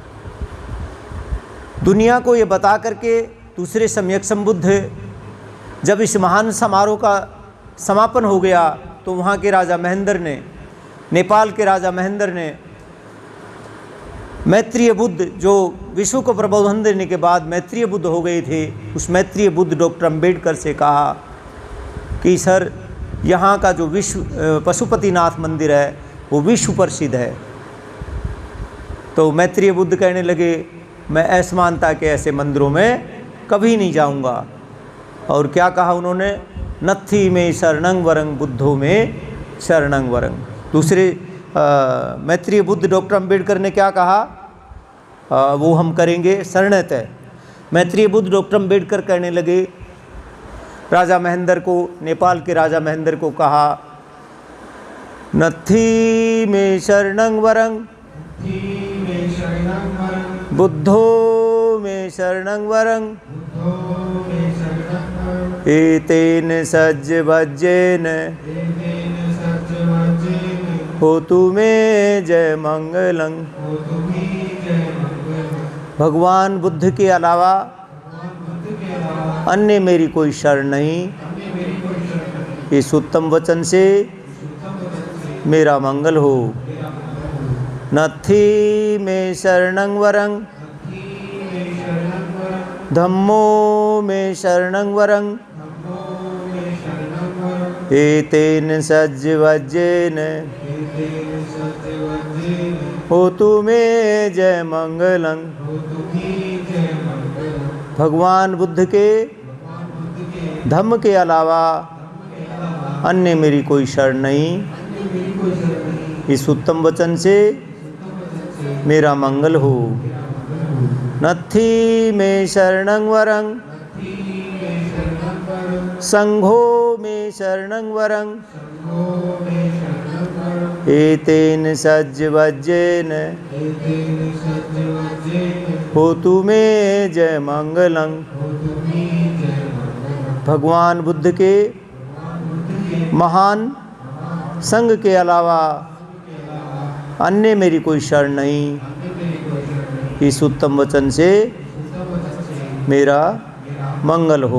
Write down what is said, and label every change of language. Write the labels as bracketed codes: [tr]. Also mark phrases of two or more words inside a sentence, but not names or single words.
[hi] दुनिया को ये बता करके दूसरे सम्यक संबुद्ध जब इस महान समारोह का समापन हो गया तो वहाँ के राजा महेंद्र ने, नेपाल के राजा महेंद्र ने मैत्रेय बुद्ध, जो विश्व को प्रबोधन देने के बाद मैत्रेय बुद्ध हो गए थे, उस मैत्रेय बुद्ध डॉक्टर अंबेडकर से कहा कि सर, यहाँ का जो पशुपतिनाथ मंदिर है वो विश्व प्रसिद्ध है। तो मैत्रेय बुद्ध कहने लगे, मैं असमानता के ऐसे मंदिरों में कभी नहीं जाऊँगा। और क्या कहा उन्होंने, [pi] नत्थी में शरणं वरं बुद्धो में शरणं वरं। [hi] दूसरे मैत्रेय बुद्ध डॉक्टर अंबेडकर ने क्या कहा, वो हम करेंगे शरणतः। मैत्रेय बुद्ध डॉक्टर अंबेडकर कहने लगे, राजा महेंद्र को, नेपाल के राजा महेंद्र को कहा, [pi] नत्थी में शरणं वरं बुद्धो में शरणं वरं एतेन सज्ज भज्जेन होतु मे जय मंगलं। [hi] भगवान बुद्ध के अलावा अन्य मेरी कोई शरण नहीं। इस उत्तम वचन से मेरा मंगल हो। [pi] नत्थी में शरणं वरं धम्मो में शरणं वरं एतेन सज्ज वज्जेन होतु मे जय मंगलं। [hi] भगवान बुद्ध के धम्म के अलावा अन्य मेरी कोई शरण नहीं। इस उत्तम वचन से मेरा मंगल हो। [pi] नत्थी में शरणं वरं संघो में शरणं वरं एतेन सज्ज वज्जेन होतु मे जय मंगलं। [hi] भगवान बुद्ध के महान संघ के अलावा अन्य मेरी कोई शरण नहीं। इस उत्तम वचन से मेरा मंगल हो।